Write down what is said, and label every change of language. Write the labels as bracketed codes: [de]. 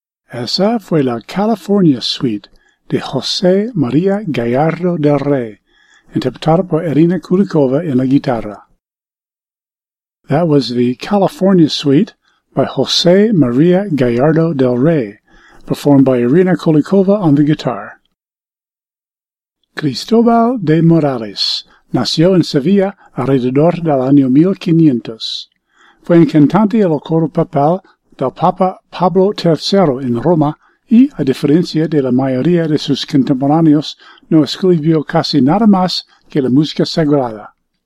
[es] Esa fue la California Suite de José María Gallardo del Rey, interpretada por Irina Kulikova en la guitarra. [en] That was the California Suite by José María Gallardo del Rey, performed by Irina Kulikova on the guitar. [es] Cristóbal de Morales nació en Sevilla alrededor del año 1500. Fue un cantante en el coro papal del Papa Pablo III en Roma y, a diferencia de la mayoría de sus contemporáneos, no escribió casi nada más que la música sagrada.